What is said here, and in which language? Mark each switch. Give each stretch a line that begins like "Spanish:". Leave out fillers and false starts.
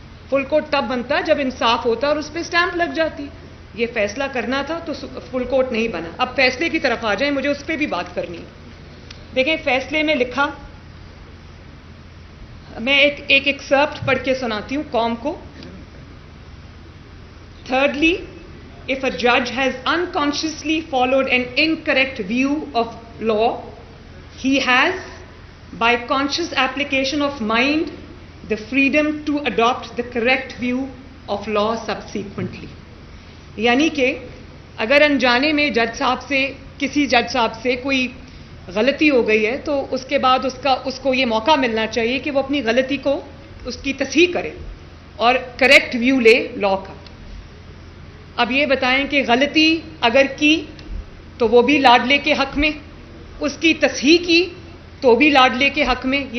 Hindi: Full court तब बनता जब इंसाफ होता और उस पर स्टैंप लग जाती। ये फैसला करना था तो फुल कोर्ट नहीं बना। अब फैसले की तरफ आ जाएं, मुझे उस पर भी बात करनी है। देखें, फैसले में लिखा, मैं एक एक्सर्प्ट पढ़ के सुनाती हूं कौम को।
English: Thirdly, if a judge has unconsciously followed an incorrect view of law, he has, by conscious application of mind, the freedom to adopt the correct view of law subsequently.
Hindi: यानी कि अगर अनजाने में जज साहब से, किसी जज साहब से कोई गलती हो गई है तो उसके बाद उसको ये मौका मिलना चाहिए कि वो अपनी गलती को, उसकी तस्हीह करे और करेक्ट व्यू ले लॉ का। अब ये बताएं कि गलती अगर की तो वो भी लाडले के हक में, उसकी तस्हीह की तो भी लाडले के हक में।